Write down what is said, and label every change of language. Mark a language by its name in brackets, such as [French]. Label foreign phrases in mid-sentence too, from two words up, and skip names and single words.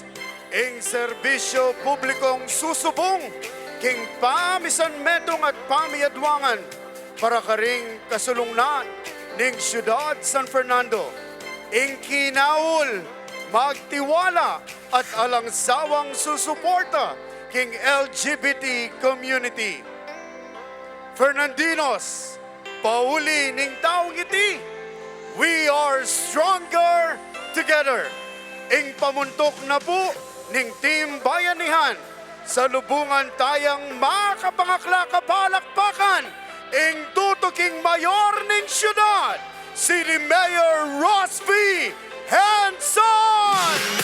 [Pampanga] Ing serbisyo publikong susubong, king pamisan metong at pamiyadwangan para karing kasulungnan ning siyudad San Fernando. Ing kinaul, magtiwala at alangsawang susuporta king LGBT community. Fernandinos, pauli ning taong iti, [English] we are stronger together. [Pampanga] Ing pamuntok na po ning Team Bayanihan sa lubungan tayang makapangakla kapalakpakan ing tutuking mayor ning siyudad, City Mayor Ross V. Hanson!